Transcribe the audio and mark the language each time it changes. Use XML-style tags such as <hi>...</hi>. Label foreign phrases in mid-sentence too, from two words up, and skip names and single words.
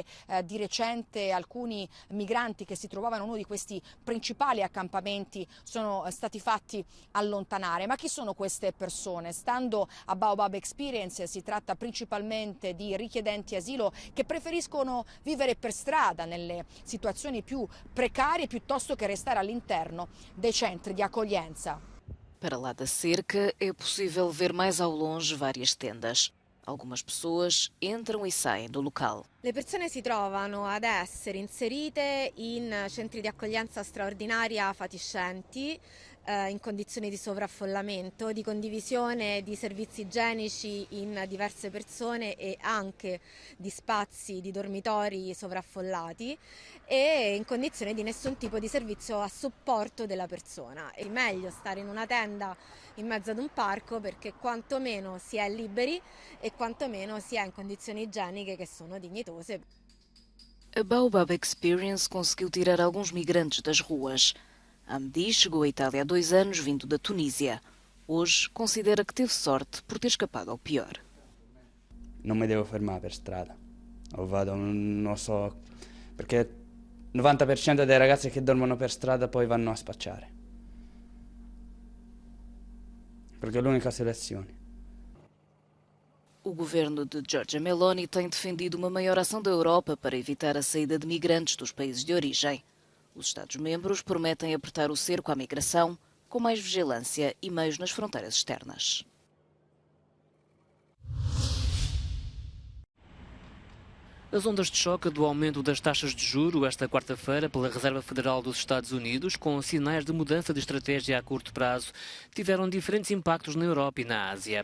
<it>Di recente alcuni migranti che si trovavano in uno di questi principali accampamenti sono stati fatti allontanare. Ma chi sono queste persone? Stando a Baobab Experience si tratta principalmente di richiedenti asilo che preferiscono vivere per strada nelle situazioni più precarie piuttosto che restare all'interno dei centri di accoglienza.</it> <pt>Para lá da cerca é possível ver mais ao longe várias tendas. Algumas pessoas entram e saem do local.</pt> <it>Le persone si trovano ad essere inserite in centri di accoglienza straordinaria fatiscenti, in condizioni di sovraffollamento, di condivisione di servizi igienici in diverse persone e anche di spazi di dormitori sovraffollati e in condizioni di nessun tipo di servizio a supporto della persona. È meglio stare in una tenda in mezzo ad un parco perché quantomeno si è liberi e quantomeno si è in condizioni igieniche che sono dignitose.</it> <pt>A Baobab Experience conseguiu tirar alguns migrantes das ruas. Hamdi chegou à Itália há 2 anos, vindo da Tunísia. Hoje considera que teve sorte por ter escapado ao pior.</pt> <it>Non mi devo fermare per strada. O vado, non so, perché il 90% dei ragazzi che dormono per strada poi vanno a spacciare. Perché è l'unica selezione.</it> <pt>O governo de Giorgia Meloni tem defendido uma maior ação da Europa para evitar a saída de migrantes dos países de origem. Os Estados-membros prometem apertar o cerco à migração com mais vigilância e meios nas fronteiras externas. As ondas de choque do aumento das taxas de juro esta quarta-feira pela Reserva Federal dos Estados Unidos, com sinais de mudança de estratégia a curto prazo, tiveram diferentes impactos na Europa e na Ásia.</pt>